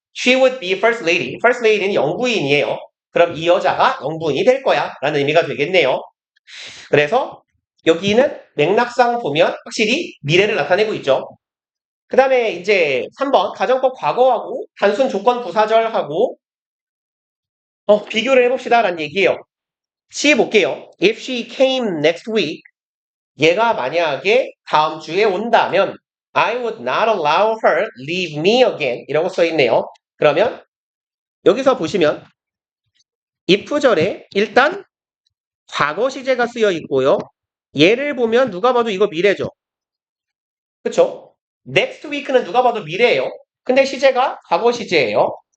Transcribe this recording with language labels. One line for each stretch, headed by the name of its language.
English: She would be first lady.
Korean: first lady는 영부인이에요. 그럼 이 여자가 영부인이 될 거야 라는 의미가 되겠네요. 그래서 여기는 맥락상 보면 확실히 미래를 나타내고 있죠. 그 다음에 이제 3번 가정법 과거하고 단순 조건 부사절하고 비교를 해봅시다 라는 얘기예요. C 볼게요.
English: If she came next week,
Korean: 얘가 만약에 다음 주에 온다면
English: I would not allow her leave me again
Korean: 이라고 써있네요. 그러면 여기서 보시면 if절에 일단 과거 시제가 쓰여 있고요. 얘를 보면 누가 봐도 이거 미래죠. 그쵸? next week는 누가 봐도 미래예요. 근데 시제가 과거 시제예요.